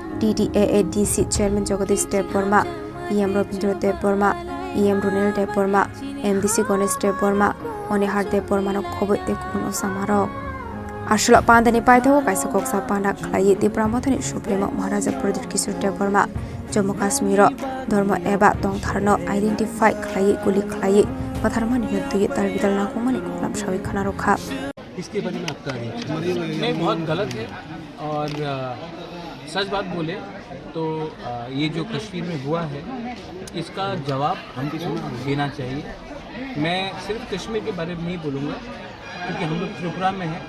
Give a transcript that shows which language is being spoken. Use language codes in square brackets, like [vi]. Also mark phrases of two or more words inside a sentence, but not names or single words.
[trp] DDAADC चेयरमैन जगदीश देवबर्मा EM रविंद्र देवबर्मा EM रुनेल देवबर्मा MDC गणेश देवबर्मा अनिहार देवबर्मा खबर देखुन समारोह आसला पांदानि पाइथाव काइसा कोक्सा पांडा खलायै त्रिपुरा मथानि सुप्रीमो महाराजा प्रदीप किशोर देवबर्मा जम्मू काश्मीर धर्म एबा दंथारनो आइडेंटिफाई खलायै गुली खलायै पथारमानि मृत्यु तारबिदल नागौमानि खलाम सावि खाना रखा [hi] इसके बारे में आपका नहीं बहुत गलत है और सच बात बोले तो ये जो कश्मीर में हुआ है इसका जवाब हमको देना चाहिए। मैं सिर्फ कश्मीर के बारे में नहीं बोलूँगा क्योंकि हम लोग त्रिपुरा में हैं।